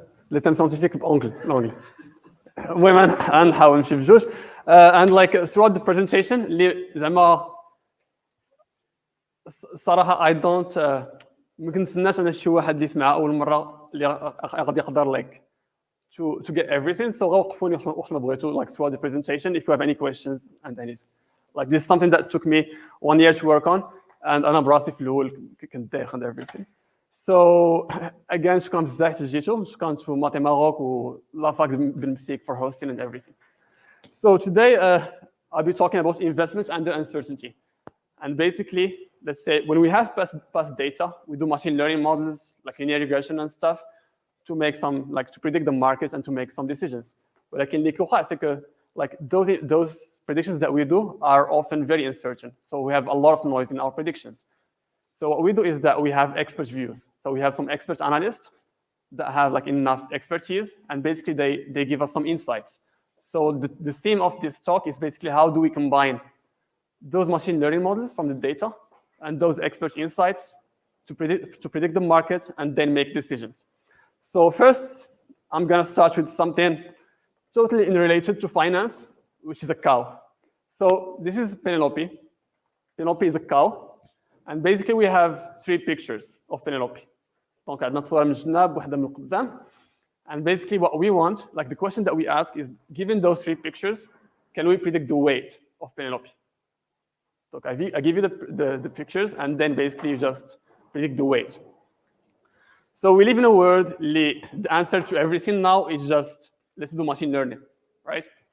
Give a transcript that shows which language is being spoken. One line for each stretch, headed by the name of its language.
Arabic: لي تيم ساينتيفيك بانجلي. المهم غنحاول نمشي بجوج.
English: And throughout the presentation
Arabic: اللي زعما صراحه
English: I don't
Arabic: ما كنتسناش انا شي واحد اللي يسمع اول مره اللي غادي يقدر
English: to get everything. So
Arabic: غوقفوني وقت ما بغيتوا
English: throughout the presentation if you have any questions and anything. This is something that took me 1 year to work on.
Arabic: and انا براسي في الاول كنت دايخ
English: and everything. So again
Arabic: شكرا بزاف جيتو, شكرا to ماتي ماروك و لا فاك بالمسيك
English: for hosting and everything. So today I'll be talking about investments and the uncertainty. And basically, let's say when we have past data, we do machine learning models like linear regression and stuff to make some, like to predict the markets and to make some decisions. But like in the
French: c'est que
English: like those predictions that we do are often very uncertain. So we have a lot of noise in our predictions. So what we do is that we have expert views. So we have some expert analysts that have like enough expertise, and basically they give us some insights. So the theme of this talk is basically how do we combine those machine learning models from the data and those expert insights to predict the market and then make decisions. So first, I'm going to start with something totally unrelated to finance, which is a cow. So this is Penelope. Penelope is a cow. And basically, we have 3 pictures of Penelope.
Arabic: Donc, عندنا صورة من الجناب وحدة من القدام.
English: And basically, what we want, like the question that we ask is, given those 3 pictures, can we predict the weight of Penelope? So I give you the pictures, and then basically you just predict the weight. So we live in a world, the answer to everything now is just, let's do machine learning, right?